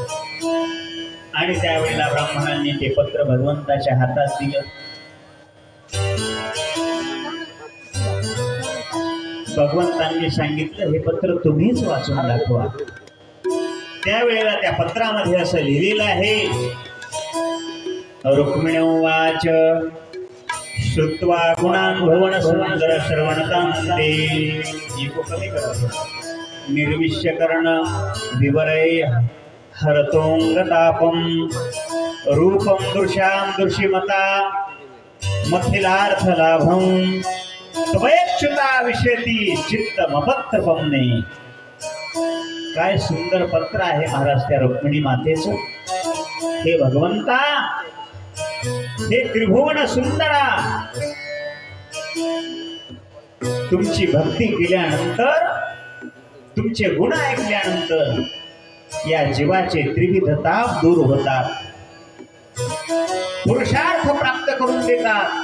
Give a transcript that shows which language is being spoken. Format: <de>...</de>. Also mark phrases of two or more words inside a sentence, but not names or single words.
<mr>आणि त्यावेळेला ब्राह्मणांनी ते पत्र भगवंताच्या हातात दिलं. भगवंतांनी सांगितलं, हे पत्र तुम्हीच वाचून दाखवा. त्यावेळेला त्या पत्रामध्ये असं लिहिलेलं आहे,</mr> <sa>रुक्मिणी उवाच श्रुत्वा गुणान् भुवन सुंदर श्रवणतां ते इको कमी करा निर्विश्य कर्ण विवरय हरतोंगतापम रूपम दृश्यां दृशिमता मथिलार्थ लाभम त्वयच्युता विषयती चित्त मपत्रपमने.</sa> <mr>काय सुंदर पत्र आहे महाराज त्या रुक्मिणी मातेचं. हे भगवंता, हे त्रिभुवन सुंदरा, तुमची भक्ती केल्यानंतर, तुमचे गुण ऐकल्यानंतर या जीवाचे त्रिविध ताप दूर होतात, पुरुषार्थ प्राप्त करून देतात.</mr>